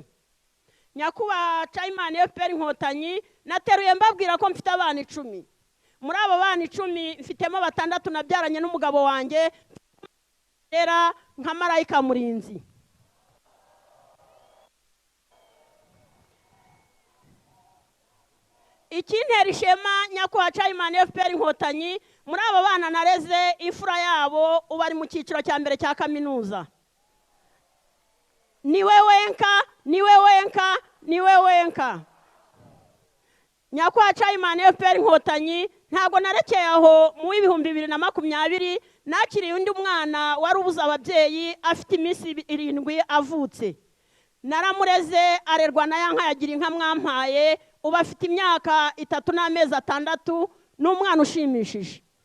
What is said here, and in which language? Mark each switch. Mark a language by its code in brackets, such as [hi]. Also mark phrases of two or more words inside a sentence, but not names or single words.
[rw] Nyakuba chairman FPR Inkotanyi nateruye mbabwira ko mfite abana 10 muri abo bana 10 mfitemo 6 nabyaranye n'umugabo wanjye era nka Marayika Murinzi. Ikintera ishema nyakwa chairman FPR Inkotanyi muri abo bana nareze ifura yabo ubari mu cyiciro cya mbere cya kaminuza. Niwe wenka nyakwa chairman FPR Inkotanyi ntago narekeye aho mu 2020 nakiriye undi mwana wari ubuza ababyeyi afite iminsi 7 avutse. Naramureze arerwa na yanka yagira inka mwampaye uba afite imyaka 3 n'amezi 6 n'umwana ushimishije.